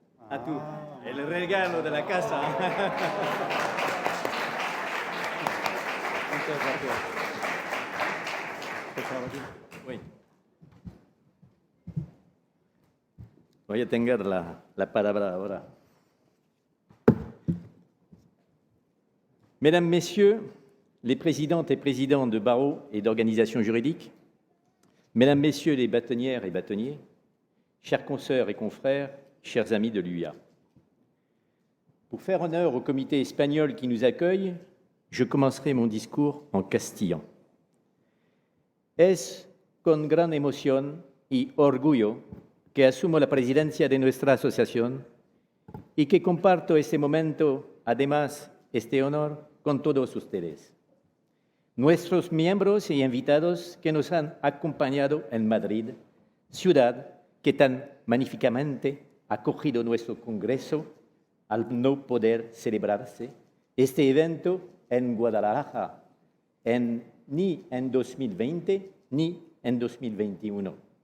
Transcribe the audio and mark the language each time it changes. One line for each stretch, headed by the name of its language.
Spanish: A tú, el regalo de la casa. Muchas gracias. Voy a tener la palabra ahora.
French: Mesdames, Messieurs, les présidentes et présidents de barreaux et d'organisations juridiques, Mesdames, Messieurs les bâtonnières et bâtonniers, chers consoeurs et confrères, chers amis de l'UIA. Pour faire honneur au comité espagnol qui nous accueille, je commencerai mon discours en castillan.
Spanish: Es con gran emoción y orgullo que asumo la presidencia de nuestra asociación y que comparto este momento, además este honor, con todos ustedes. Nuestros miembros y invitados que nos han acompañado en Madrid, ciudad que tan magníficamente ha acogido nuestro congreso al no poder celebrarse este evento en Guadalajara, ni en 2020 ni en 2021.